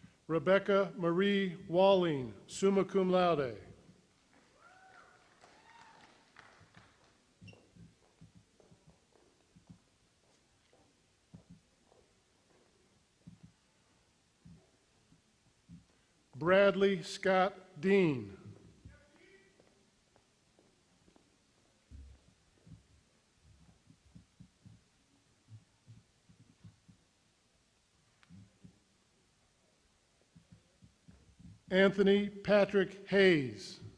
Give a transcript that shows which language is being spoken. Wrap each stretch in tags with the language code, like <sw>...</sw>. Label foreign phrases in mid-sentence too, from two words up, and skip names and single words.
<en>Rebecca Marie Walling,</en> <la>summa cum laude.</la> <en>Bradley Scott Dean. Anthony Patrick Hayes.</en>